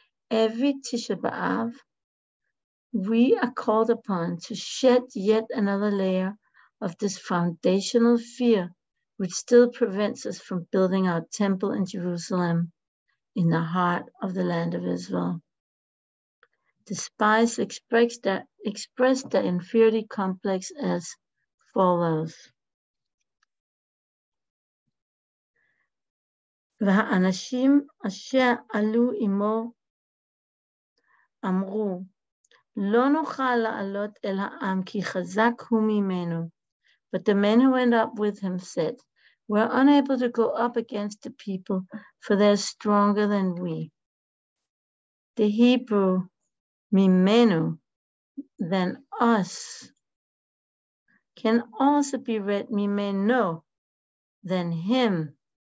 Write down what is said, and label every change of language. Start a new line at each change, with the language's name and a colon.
English: Every Tisha B'Av, we are called upon to shed yet another layer of this foundational fear, which still prevents us from building our temple in Jerusalem, in the heart of the land of Israel. The spies expressed their inferiority complex as follows.
Hebrew: והאנשים אשר עלו עמו אמרו, לא נוכל לעלות אל העם כי חזק הוא ממנו.
English: But the men who went up with him said, we're unable to go up against the people, for they're stronger than we. The Hebrew mimenu, than us, can also be read mimeno, than him.